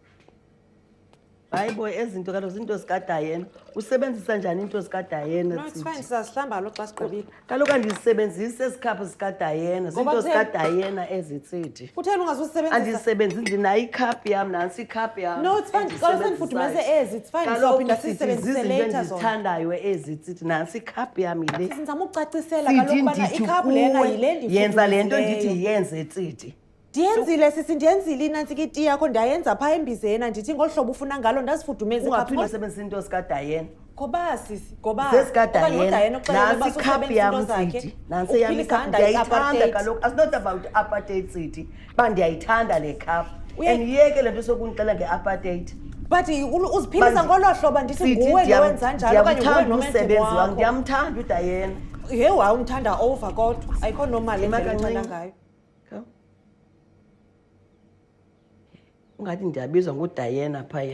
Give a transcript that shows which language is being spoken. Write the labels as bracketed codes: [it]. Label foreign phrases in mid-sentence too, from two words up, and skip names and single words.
[xh] Hayibo ezinto kaloku zinto zikaDayena. Usebenzisa njani into zikaDayena? [en] No, it's fine. [xh] Sizahlamba lo xa sigqibile. Kaloku andisebenzisi ezikhaphu zikaDayena. Zinto zikaDayena ezitsithi. Kutheni ungazusebenzisa? Andisebenzisi ndinayo ikhaphu yam, nansi ikhaphu yam. [en] No, it's fine. [xh] Kaloku sendifudumeze ezi. [en] It's fine. [xh] Sizophinda sisebenzise later zona. Ndizithandayo ezitsithi nansi ikhaphu yam yile. Sizama ukucacisela kaloku ubana ikhaphu lena yile ndifudumeze. Yenza le nto ndithi yenze tsithi. Ndiyenzile sisi, ndiyenzile inantsika iti yakho ndayenza phaa embizena ndithi ngolu hlobo ufuna ngalo ndazifudumeza ungaphinde usebenzisa into zikaDayena. Ngoba sisi, ngoba zezikaDayena nansi ikhaphu yam tsithi. Nansi yam ikhaphu ndiyayithanda kaloku. [en] It's not about apartheid tsithi. [xh] Ba ndiyayithanda le khaphu. Andiyeke le nto sokundixela nge-apartheid. But uziphilisa ngolo hlobo ndithi nguwe lo wenza njalo okanye nguwe nomsebenzi wakho. Ndiyamthanda uDayena. Yewu awumthanda over kodwa. Ayikho normal indlela enxela ngayo. Ungathi ndiyabizwa nguDayena phaya.